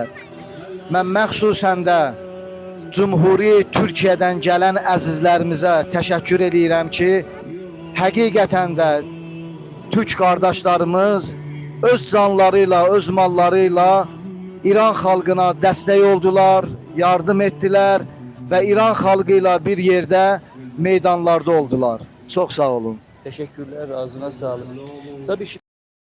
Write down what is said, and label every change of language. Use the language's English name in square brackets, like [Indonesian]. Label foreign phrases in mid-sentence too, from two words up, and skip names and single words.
[Azerbaijani] Mən məxsusən də Cumhuri Türkiyədən gələn əzizlərimizə təşəkkür edirəm ki, həqiqətən də Türk qardaşlarımız öz canları ilə, öz malları ilə İran xalqına dəstək oldular, yardım etdilər və İran xalqı ilə bir yerdə meydanlarda oldular. [Turkish] Çok sağ olun. Teşekkürler, ağzına sağlık. Tabii